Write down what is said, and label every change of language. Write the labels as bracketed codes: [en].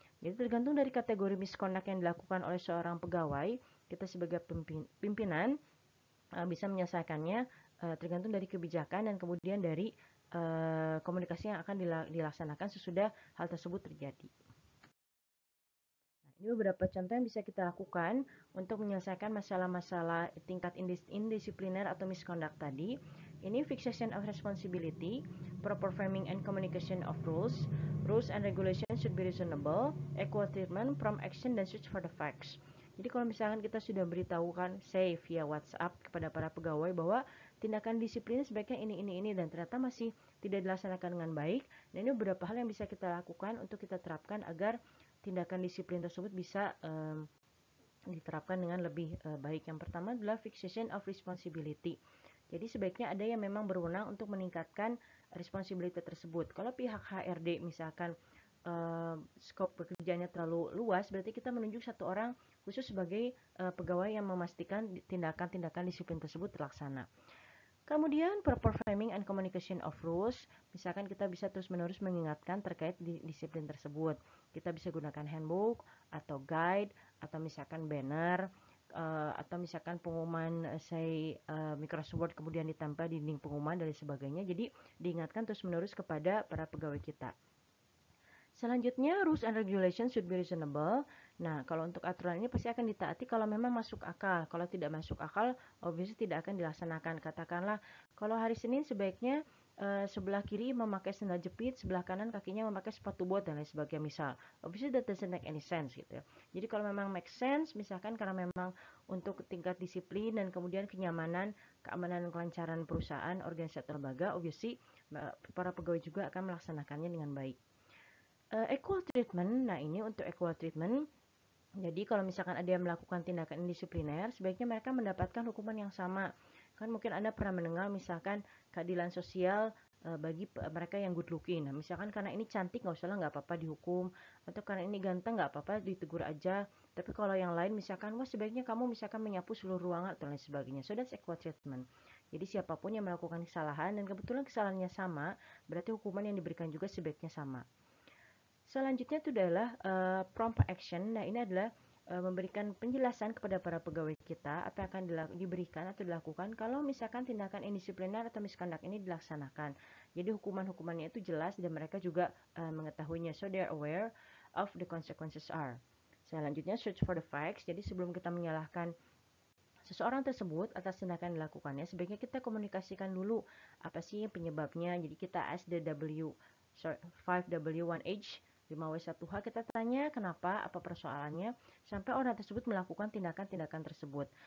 [id] Jadi tergantung dari kategori misconduct yang dilakukan oleh seorang pegawai, kita sebagai pimpinan bisa menyelesaikannya tergantung dari kebijakan dan kemudian dari komunikasi yang akan dilaksanakan sesudah hal tersebut terjadi. Ini beberapa contoh yang bisa kita lakukan untuk menyelesaikan masalah-masalah tingkat indisipliner atau misconduct tadi. Ini [en] fixation of responsibility, proper framing and communication of rules, rules and regulations should be reasonable, equal treatment, prompt action, [id] dan [en] search for the facts. [id] Jadi kalau misalkan kita sudah beritahukan, [en] say via WhatsApp [id] kepada para pegawai bahwa tindakan disiplin sebaiknya ini, dan ternyata masih tidak dilaksanakan dengan baik, dan ini beberapa hal yang bisa kita lakukan untuk kita terapkan agar tindakan disiplin tersebut bisa diterapkan dengan lebih baik. Yang pertama adalah [en] fixation of responsibility. [id] Jadi sebaiknya ada yang memang berwenang untuk meningkatkan responsibility tersebut. Kalau pihak HRD misalkan skop pekerjaannya terlalu luas, berarti kita menunjuk satu orang khusus sebagai pegawai yang memastikan tindakan-tindakan disiplin tersebut terlaksana. Kemudian [en] proper framing and communication of rules, [id] misalkan kita bisa terus-menerus mengingatkan terkait disiplin tersebut. Kita bisa gunakan handbook atau guide atau misalkan banner atau misalkan pengumuman Microsoft Word kemudian ditempel di dinding pengumuman dan sebagainya. Jadi diingatkan terus-menerus kepada para pegawai kita. [en] Selanjutnya, rules and regulations should be reasonable. [id] Nah, kalau untuk aturan ini pasti akan ditaati kalau memang masuk akal. Kalau tidak masuk akal, obviously tidak akan dilaksanakan. Katakanlah, kalau hari Senin sebaiknya sebelah kiri memakai sandal jepit, sebelah kanan kakinya memakai sepatu bot dan lain sebagainya misal. [en] Obviously that doesn't make any sense [id] gitu ya. Jadi kalau memang [en] make sense, [id] misalkan karena memang untuk tingkat disiplin dan kemudian kenyamanan, keamanan dan kelancaran perusahaan, organisasi atau lembaga, obviously para pegawai juga akan melaksanakannya dengan baik. [en] Equal treatment, [id] nah ini untuk [en] equal treatment, [id] jadi kalau misalkan ada yang melakukan tindakan indisipliner, sebaiknya mereka mendapatkan hukuman yang sama. Kan mungkin Anda pernah mendengar misalkan keadilan sosial bagi mereka yang good looking. Nah, misalkan karena ini cantik nggak usah lah, nggak apa-apa dihukum, atau karena ini ganteng nggak apa-apa ditegur aja. Tapi kalau yang lain misalkan, wah sebaiknya kamu misalkan menyapu seluruh ruangan atau lain sebagainya. [en] So that's equal treatment. [id] Jadi siapapun yang melakukan kesalahan dan kebetulan kesalahannya sama, berarti hukuman yang diberikan juga sebaiknya sama. Selanjutnya itu adalah [en] prompt action. [id] Nah, ini adalah memberikan penjelasan kepada para pegawai kita apa yang akan diberikan atau dilakukan kalau misalkan tindakan indisipliner atau misconduct ini dilaksanakan. Jadi hukuman-hukumannya itu jelas dan mereka juga mengetahuinya. [en] So they are aware of the consequences are. [id] Selanjutnya [en] search for the facts. [id] Jadi sebelum kita menyalahkan seseorang tersebut atas tindakan yang dilakukannya, sebaiknya kita komunikasikan dulu apa sih penyebabnya. Jadi kita [en] ask the 5W1H 5W1H, [id] kita tanya kenapa, apa persoalannya, sampai orang tersebut melakukan tindakan-tindakan tersebut.